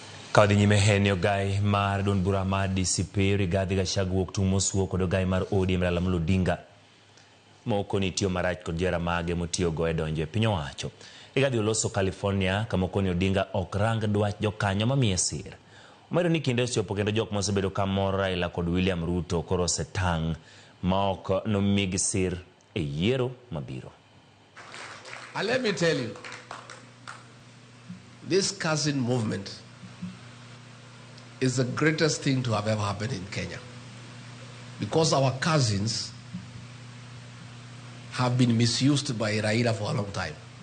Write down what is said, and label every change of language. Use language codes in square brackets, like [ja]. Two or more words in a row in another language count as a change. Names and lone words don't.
[luo] Kawdi nyime henyo gai mar don bura mar DCP Rigathi Gachagua oktumosuo kod gai mar ODM Raila Odinga moko ni tiyo marach kod jera mage motiyo go e donjo e piny owacho. Rigathi oloso California kamoko ni Odinga ok rang dwach jokanyo mamiye sir. Omero ni kinde osiopo kendo jok mosebedo kamoro Raila kod William Ruto koro setang' maok nomigi sir e yiero mabiro. [en] And let me tell you, this cousin movement is the greatest thing to have ever happened in Kenya. Because our cousins have been misused by Raila for a long time.